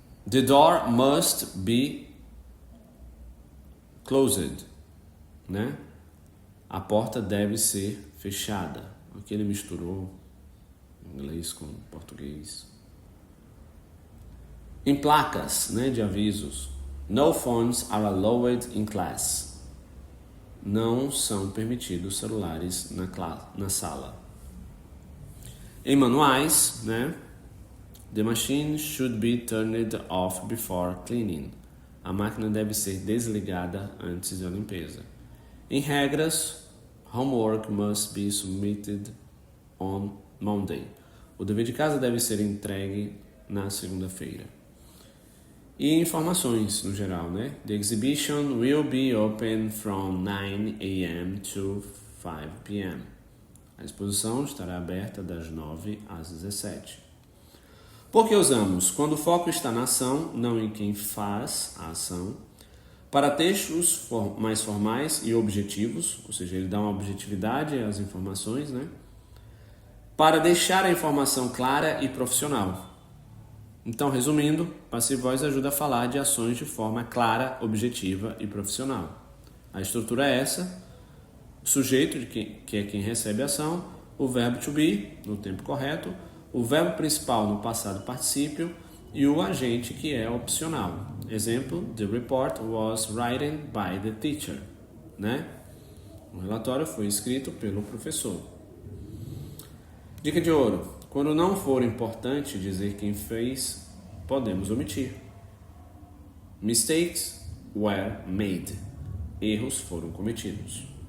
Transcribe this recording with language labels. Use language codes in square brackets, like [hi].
[en] The door must be closed. Né? [pt] A porta deve ser fechada. Aqui ele misturou inglês com português. Em placas, né, de avisos. [en] No phones are allowed in class. [pt] Não são permitidos celulares na sala. Em manuais, né? [en] The machine should be turned off before cleaning. [pt] A máquina deve ser desligada antes da limpeza. Em regras, [en] homework must be submitted on Monday. [pt] O dever de casa deve ser entregue na segunda-feira. e informações no geral, né? [en] The exhibition will be open from 9 a.m. to 5 p.m. [pt] A exposição estará aberta das 9 às 17. Por que usamos? Quando o foco está na ação, não em quem faz a ação. Para textos mais formais e objetivos, ou seja, ele dá uma objetividade às informações, né? Para deixar a informação clara e profissional. Então, resumindo, Passive Voice ajuda a falar de ações de forma clara, objetiva e profissional. A estrutura é essa: o sujeito, que é quem recebe a ação, o verbo to be, no tempo correto, o verbo principal no passado particípio e o agente, que é opcional. [en] Exemplo: The report was written by the teacher. [pt] Né? O relatório foi escrito pelo professor. Dica de ouro: quando não for importante dizer quem fez, podemos omitir. [en] Mistakes were made. [pt] Erros foram cometidos.